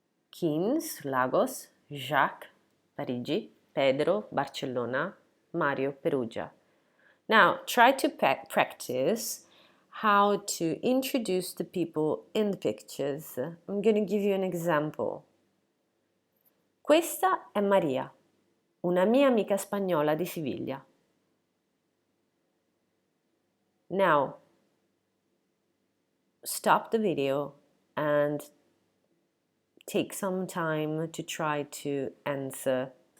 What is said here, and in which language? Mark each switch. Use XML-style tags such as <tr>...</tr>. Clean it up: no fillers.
<it>Keynes, Lagos, Jacques, Parigi, Pedro, Barcellona, Mario, Perugia.</it> <en>Now try to practice how to introduce the people in the pictures. I'm going to give you an example.</en> <it>Questa è Maria, una mia amica spagnola di Siviglia.</it> <en>Now, stop the video and take some time to try to answer.</en>